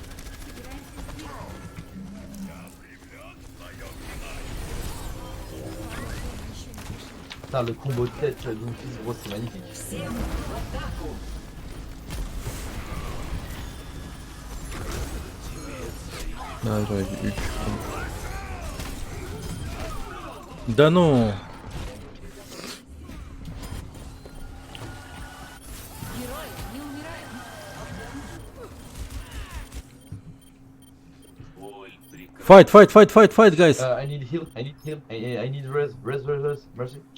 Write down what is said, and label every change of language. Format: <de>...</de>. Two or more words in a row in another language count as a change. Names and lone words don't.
<fr>Putain, le combo de tête sur le Doomfist, gros, c'est magnifique. Ah, j'aurais dû Hulk.</fr> <ru>Да ну.</ru> <en>Fight, guys. I need heal. I need res. Mercy.</en>